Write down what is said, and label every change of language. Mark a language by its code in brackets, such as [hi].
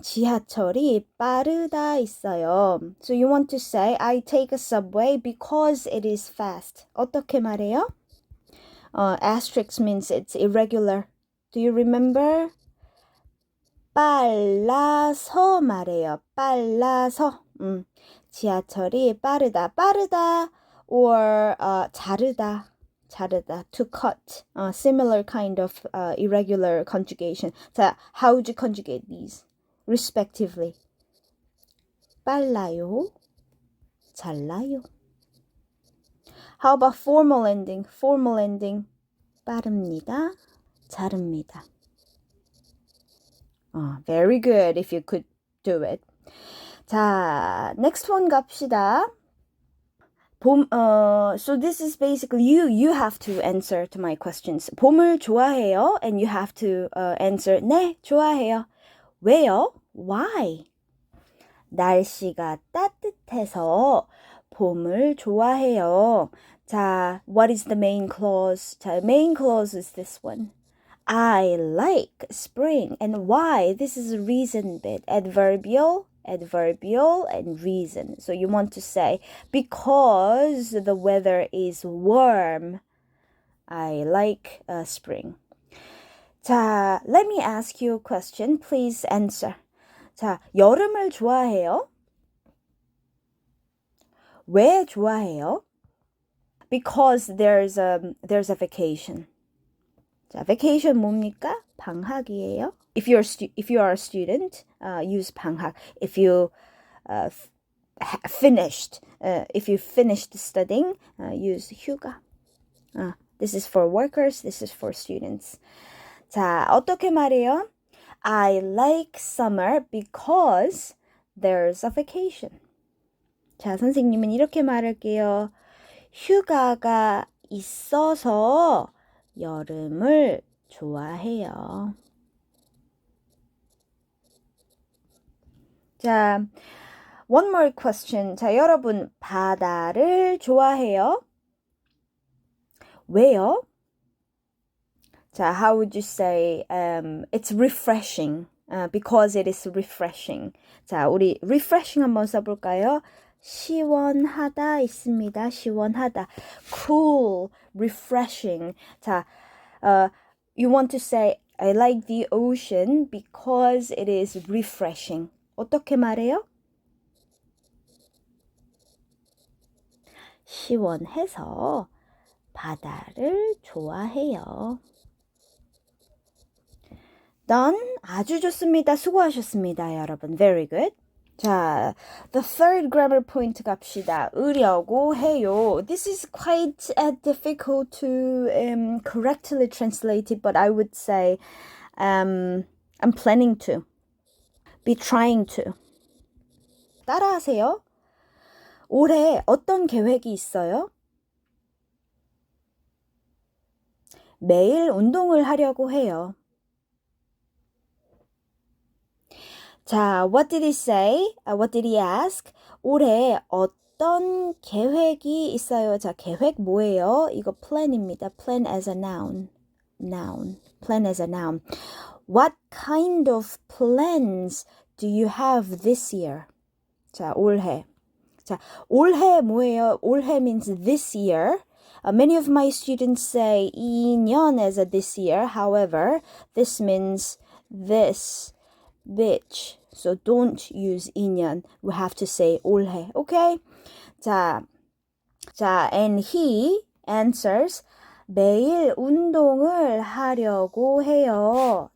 [ko] 지하철이 빠르다 있어요. [en] So you want to say I take a subway because it is fast. [ko] 어떻게 말해요? [en] Asterisk means it's irregular. Do you remember? [ko] 빨라서 말해요. 빨라서. 지하철이 빠르다. 빠르다 or 자르다. [en] 자르다, to cut. Similar kind of irregular conjugation. 자, how would you conjugate these? [ko] Respectively. 빨라요, 잘라요. [en] How about formal ending? Formal ending. [ko] 빠릅니다, 자릅니다. [en] Very good if you could do it. 자, next one [ko] 갑시다. [en] So this is basically you have to answer to my questions. [ko] 봄을 좋아해요, [en] and you have to answer [ko] 네, 좋아해요. 왜요? [en] Why? [ko] 날씨가 따뜻해서 봄을 좋아해요. [en] 자, what is the main clause? 자, main clause is this one. I like spring. And why? This is a reason bit. Adverbial, and reason. So you want to say, because the weather is warm, I like spring. 자, let me ask you a question. Please answer. [ko] 자, 여름을 좋아해요? 왜 좋아해요? [en] Because there's a vacation. 자, vacation [ko] 뭡니까? 방학이에요. [en] if you are a student, use 방학. If you finished, if you finished studying, use 휴가. This is for workers. This is for students. 자, [ko] 어떻게 말해요? [en] I like summer because there's a vacation. [ko] 자, 선생님은 이렇게 말할게요. 휴가가 있어서 여름을 좋아해요. [en] 자, one more question. [ko] 자, 여러분 바다를 좋아해요? 왜요? [en] 자, how would you say it's refreshing? Because it is refreshing. [ko] 자, 우리 refreshing 한번 써볼까요? 시원하다 있습니다. 시원하다. [en] Cool, refreshing. 자, you want to say I like the ocean because it is refreshing. [ko] 어떻게 말해요? 시원해서 바다를 좋아해요. [en] Done. [ko] 아주 좋습니다. 수고하셨습니다, 여러분. [en] Very good. 자, the third grammar point [ko] 갑시다. 으려고 해요. [en] This is quite difficult to correctly translate it, but I would say I'm planning to. Be trying to. [ko] 따라하세요. 올해 어떤 계획이 있어요? 매일 운동을 하려고 해요. [en] 자, what did he say? What did he ask? [ko] 올해 어떤 계획이 있어요? [en] 자, [ko] 계획 뭐예요? 이거 plan입니다. [en] Plan as a noun. Noun. Plan as a noun. What kind of plans do you have this year? [ko] 자, 올해. 자, 올해 뭐예요? [en] 올해 means this year. Many of my students say 2년 as a this year. However, this means this. Which. So don't use 2년. We have to say 올해. Okay? [ko] 자, [en] and he answers [ko] 매일 운동을 하려고 해요.